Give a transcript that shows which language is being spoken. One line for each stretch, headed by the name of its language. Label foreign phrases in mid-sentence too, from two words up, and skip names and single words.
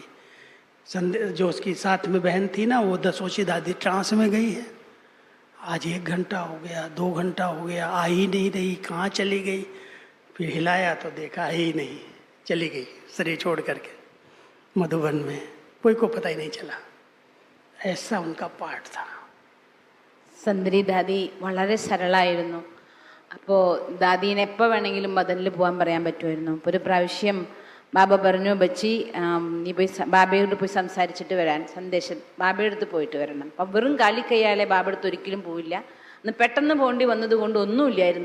Hindi: जो उसकी साथ में बहन थी ना, वो सोची दादी ट्रांस में गई है। आज 1 घंटा हो गया, 2 घंटा हो गया, आ ही नहीं रही, कहाँ चली गई। फिर हिलाया तो देखा ही नहीं, चली गई शरीर छोड़ करके मधुबन में, कोई को पता ही नहीं चला। ऐसा उनका पाठ था.
Malayalam: സന്ദരി ദാദി വളരെ സരളായിരുന്നു. അപ്പോൾ ദാദീനെ എപ്പോൾ വേണമെങ്കിലും ബദലിൽ പോകാൻ പറയാൻ പറ്റുമായിരുന്നു. അപ്പോൾ ഒരു പ്രാവശ്യം ബാബ പറഞ്ഞു, ബച്ചി നീ പോയി ബാബയോട് പോയി സംസാരിച്ചിട്ട് വരാൻ, സന്ദേശം ബാബയുടെ അടുത്ത് പോയിട്ട് വരണം. അപ്പം വെറും കാലിക്കയ്യാലെ ബാബ അടുത്ത് ഒരിക്കലും പോവില്ല. അന്ന് പെട്ടെന്ന് പോകേണ്ടി വന്നത് കൊണ്ട് ഒന്നുമില്ലായിരുന്നു.